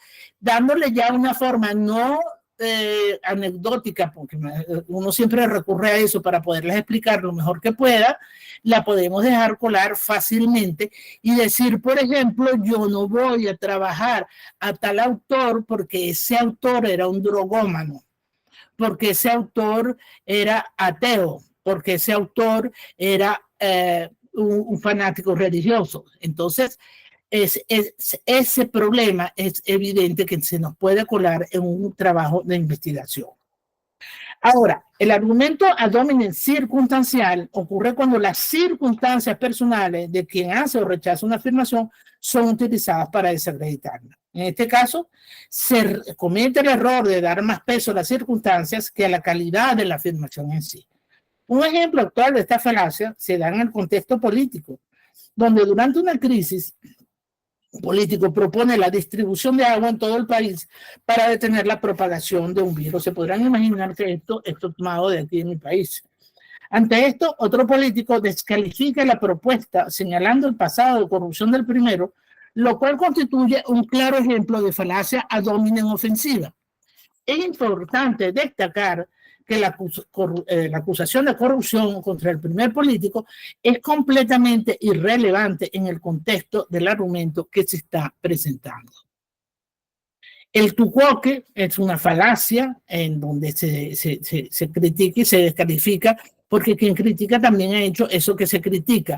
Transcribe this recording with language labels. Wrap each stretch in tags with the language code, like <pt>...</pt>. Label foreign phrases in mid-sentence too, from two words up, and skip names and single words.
<es>dándole ya una forma no anecdótica, porque uno siempre recurre a eso para poderles explicar lo mejor que pueda, la podemos dejar colar fácilmente y decir, por ejemplo, yo no voy a trabajar a tal autor porque ese autor era un drogómano, porque ese autor era ateo, porque ese autor era un fanático religioso. Entonces, ese problema es evidente que se nos puede colar en un trabajo de investigación. Ahora, el argumento</es> <la>ad hominem</la> <es>circunstancial ocurre cuando las circunstancias personales de quien hace o rechaza una afirmación son utilizadas para desacreditarla. En este caso, se comete el error de dar más peso a las circunstancias que a la calidad de la afirmación en sí. Un ejemplo actual de esta falacia se da en el contexto político, donde durante una crisis político propone la distribución de agua en todo el país para detener la propagación de un virus. Se podrán imaginar que esto es tomado de aquí en mi país. Ante esto, otro político descalifica la propuesta señalando el pasado de corrupción del primero, lo cual constituye un claro ejemplo de falacia</es> <la>ad hominem</la> <es>ofensiva. Es importante destacar que la acusación de corrupción contra el primer político es completamente irrelevante en el contexto del argumento que se está presentando. El tucuoque es una falacia en donde se critica y se descalifica, porque quien critica también ha hecho eso que se critica.</es>